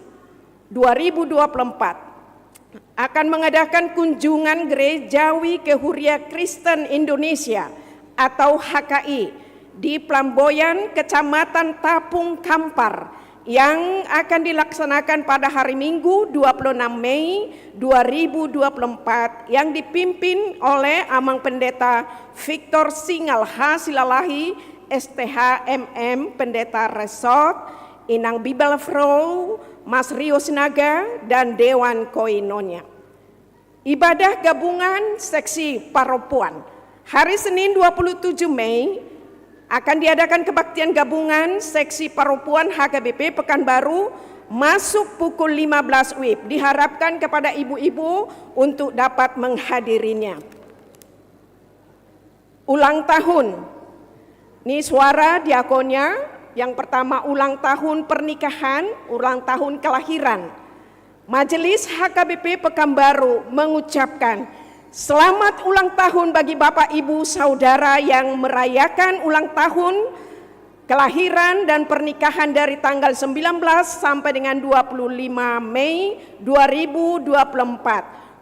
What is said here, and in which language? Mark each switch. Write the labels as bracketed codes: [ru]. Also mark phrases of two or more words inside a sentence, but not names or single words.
[id] 2024 akan mengadakan kunjungan gerejawi ke Huria Kristen Indonesia atau HKI di Plamboyan, Kecamatan Tapung Kampar yang akan dilaksanakan pada hari Minggu 26 Mei 2024 yang dipimpin oleh Amang Pendeta Victor Singal H. Silalahi STH MM Pendeta Resort, Inang Bibel Fro, Mas Rio Sinaga dan Dewan Koinonia. Ibadah gabungan seksi paropuan. Hari Senin 27 Mei akan diadakan kebaktian gabungan seksi paropuan HKBP Pekanbaru masuk pukul 15 WIB. Diharapkan kepada ibu-ibu untuk dapat menghadirinya. Ulang tahun. Ini suara diakonnya. Yang pertama ulang tahun pernikahan, ulang tahun kelahiran. Majelis HKBP Pekanbaru mengucapkan selamat ulang tahun bagi Bapak Ibu Saudara yang merayakan ulang tahun kelahiran dan pernikahan dari tanggal 19 sampai dengan 25 Mei 2024.